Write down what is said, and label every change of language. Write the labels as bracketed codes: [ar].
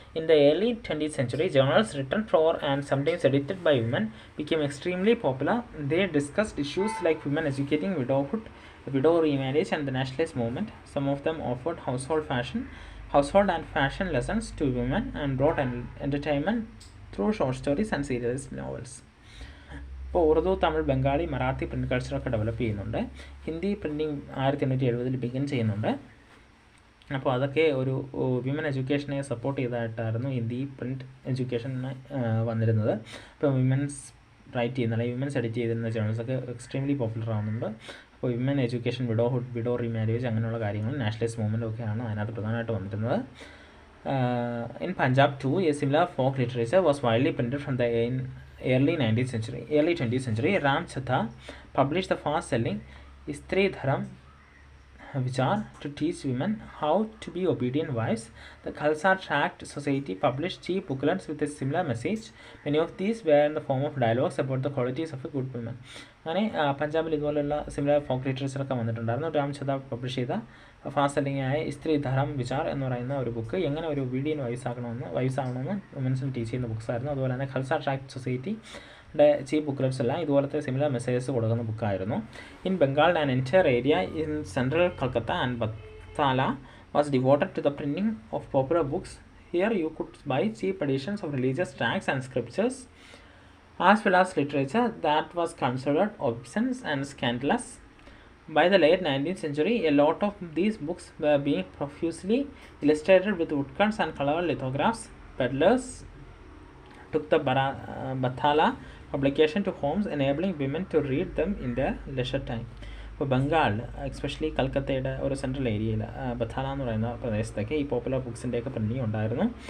[en] In the early 20th century, journals written for and sometimes edited by women became extremely popular. They discussed issues like women educating, widowhood, widow remarriage and the nationalist movement. Some of them offered household and fashion lessons to women and brought entertainment through short stories and serialized novels. [ml] ഇപ്പോൾ Urdu, Tamil, Bengali, Marathi print കൾച്ചറൊക്കെ develop ചെയ്യുന്നുണ്ട്. Hindi printing 1870 begin ചെയ്യുന്നുണ്ട്. അപ്പോൾ അതൊക്കെ ഒരു women എഡ്യൂക്കേഷനെ support ചെയ്തതായിട്ടായിരുന്നു Hindi print എഡ്യൂക്കേഷന് വന്നിരുന്നത്. ഇപ്പോൾ women's right ചെയ്യുന്ന അല്ലെങ്കിൽ വിമൻസ് എഡിറ്റ് ചെയ്തിരുന്ന ജേണൽസൊക്കെ എക്സ്ട്രീംലി പോപ്പുലർ ആവുന്നുണ്ട്. അപ്പോൾ women education, widowhood, widow remarriage അങ്ങനെയുള്ള കാര്യങ്ങൾ, നാഷണലിസ്റ്റ് മൂവ്മെൻ്റ് ഒക്കെയാണ് അതിനകത്ത് പ്രധാനമായിട്ട് വന്നിരുന്നത്. [en] In Punjab too, a similar folk literature was widely printed from the early 20th century. Ram Chatha published the fast-selling Istri Dharam Vichar to teach women how to be obedient wives. The Khalsa Tract Society published cheap booklets with a similar message. Many of these were in the form of dialogues about the qualities of a good woman. [ml] അങ്ങനെ പഞ്ചാബിൽ ഇതുപോലെയുള്ള similar folk ലിറ്ററേച്ചറൊക്കെ വന്നിട്ടുണ്ടായിരുന്നു. Ram ഛത publish ചെയ്ത fast selling ആയ ഇസ്ത്രി ധരം വിചാർ എന്ന് പറയുന്ന ഒരു book എങ്ങനെ ഒരു ഒബീഡിയൻറ്റ് വൈസ് ആവണമെന്ന് വുമൻസിന് ടീച്ച് ചെയ്യുന്ന ബുക്സ് ആയിരുന്നു. അതുപോലെ തന്നെ ഖൽസ ട്രാക്ട് സൊസൈറ്റിയുടെ ചീഫ് ബുക്ക്ലെറ്റ്സ് എല്ലാം ഇതുപോലത്തെ സിമിലർ മെസ്സേജസ് കൊടുക്കുന്ന ബുക്കായിരുന്നു. [en] In Bengal and entire area in central Calcutta and Battala was devoted to the printing of popular books. Here you could buy cheap editions of religious tracts and scriptures as well as literature that was considered obscene and scandalous. By the late 19th century, a lot of these books were being profusely illustrated with woodcuts and colored lithographs. Peddlers took the Bathala publication to homes, enabling women to read them in their leisure time. [ml] ഇപ്പോൾ Bengal, especially കൽക്കത്തയുടെ ഒരു central ഏരിയയിൽ ബഥാല എന്ന് പറയുന്ന പ്രദേശത്തൊക്കെ ഈ popular ബുക്സിൻ്റെയൊക്കെ printing ഉണ്ടായിരുന്നു.